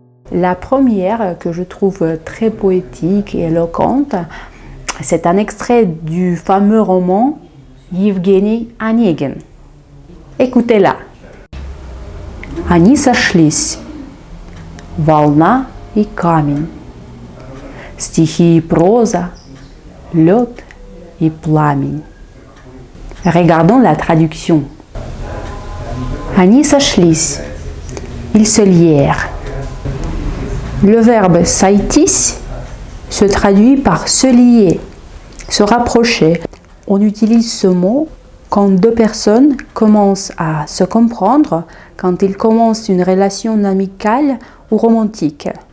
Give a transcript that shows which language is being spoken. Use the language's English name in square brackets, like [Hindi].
[French] La première, que je trouve très poétique et éloquente, c'est un extrait du fameux roman Evgeny Onegin. Écoutez-la. [Russian] Они сошлись, волна и камень, стихи и проза, лед и пламень. [French] Regardons la traduction. [Russian] Они сошлись, [French] ils se lièrent. Le verbe «сойтись» se traduit par se lier, se rapprocher. On utilise ce mot quand deux personnes commencent à se comprendre, quand ils commencent une relation amicale ou romantique.